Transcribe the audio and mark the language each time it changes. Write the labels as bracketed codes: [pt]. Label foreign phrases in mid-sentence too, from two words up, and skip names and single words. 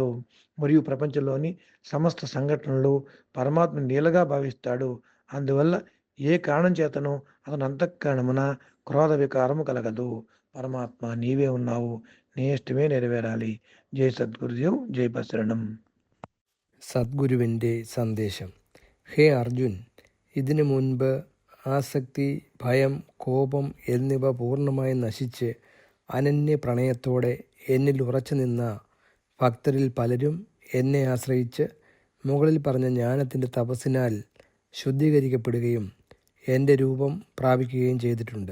[te] మరియు ప్రపంచంలోని సమస్త సంఘటనలు పరమాత్మ నీలగా భావిస్తాడు. అందువల్ల ఏ కారణం చేతనో అతని అంతఃకరణమున క్రోధ వికారము కలగదు. పరమాత్మ నీవే ఉన్నావు, నీ ఇష్టమే నెరవేరాలి. జై సద్గురుదేవ్, జై పశరణం. [ml] സദ്ഗുരുവിൻ്റെ സന്ദേശം. ഹേ അർജുൻ, ഇതിനു മുൻപ് ആസക്തി, ഭയം, കോപം എന്നിവ പൂർണ്ണമായി നശിച്ച് അനന്യ പ്രണയത്തോടെ എന്നിൽ ഉറച്ചു നിന്ന ഭക്തരിൽ പലരും എന്നെ ആശ്രയിച്ച് മുകളിൽ പറഞ്ഞ ജ്ഞാനത്തിൻ്റെ തപസ്സിനാൽ ശുദ്ധീകരിക്കപ്പെടുകയും എൻ്റെ രൂപം പ്രാപിക്കുകയും ചെയ്തിട്ടുണ്ട്.